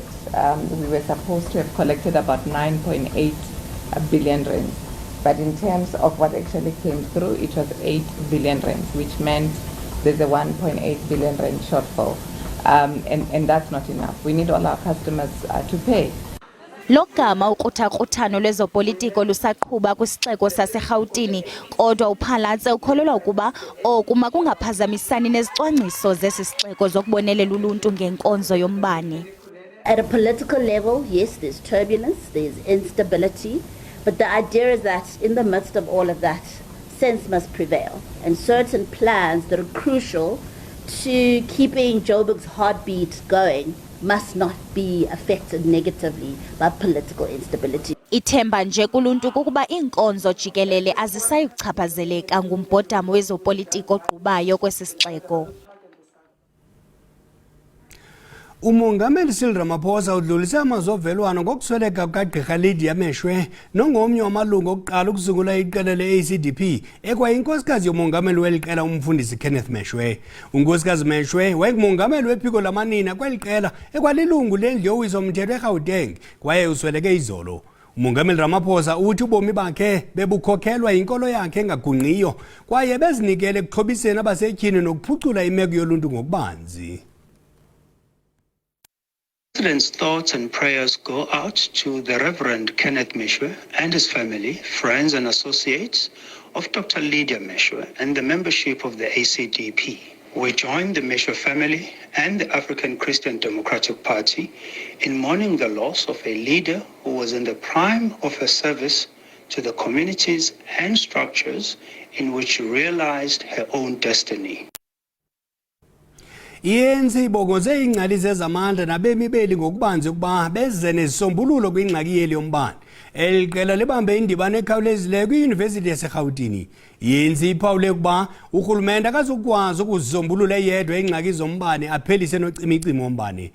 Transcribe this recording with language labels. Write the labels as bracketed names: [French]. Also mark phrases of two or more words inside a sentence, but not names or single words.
[English] We were supposed to have collected about 9.8 billion rands. But in terms of what actually came through, it was 8 billion rands, which meant there's a 1.8 billion rand shortfall. And that's not enough. We need all our customers to pay. [Xhosa] Logama ukruthakrutano lwezopolitiko lusaqhuba kwisixeko saseRhawutini kodwa uPhalatse ukholelwa ukuba oku makungaphazamisani nezicwangciso zesi sixeko zokubonelela uluntu ngenkonzo yombane. [English] At a political level, yes, there's turbulence, there's instability, but the idea is that in the midst of all of that, sense must prevail, and certain plans that are crucial to keeping Joburg's heartbeat going must not be affected negatively by political instability. [Xhosa] Ithemba nje kuluntu kukuba iinkonzo jikelele azisayi kuchaphazeleka ngumbhodamo wezopolitiko ogqubayo kwesi sixeko. Umongameli Cyril Ramaphosa udlulise amazwi ovelwano ngokusweleka kukagqirha Lydia Meshoe nongomnye wamalungu okuqala ukusungula iqela le-ACDP ekwayinkosikazi yomongameli weli qela umfundisi Kenneth Meshoe. Unkosikazi Meshoe wayengumongameli wephiko lamanina kweli qela ekwalilungu lendlu yowiso-mthetho eGauteng kwaye usweleke izolo. Umongameli Ramaphosa uthi ubomi bakhe bebukhokhelwa yinkolo yakhe engagungqiyo kwaye bezinikele ekuxhobiseni abasetyhini nokuphucula imeko yoluntu ngokubanzi. [English] The President's thoughts and prayers go out to the Reverend Kenneth Meshoe and his family, friends and associates of Dr. Lydia Meshoe and the membership of the ACDP. We join the Meshoe family and the African Christian Democratic Party in mourning the loss of a leader who was in the prime of her service to the communities and structures in which she realized her own destiny. [Xhosa] I-ANC ibongoze ingxaki zezamandla nabemi beli ngokubanzi ukuba beze nezisombululo kwingxaki yeli yombane. Eli qela libambe indibano ekhawulezileyo kwiYunivesithi yaseRhawutini. I-ANC iphawule ukuba urhulumente akazukwazi ukuzisombulula yedwa ingxaki zombane aphelise nocimicimi wombane.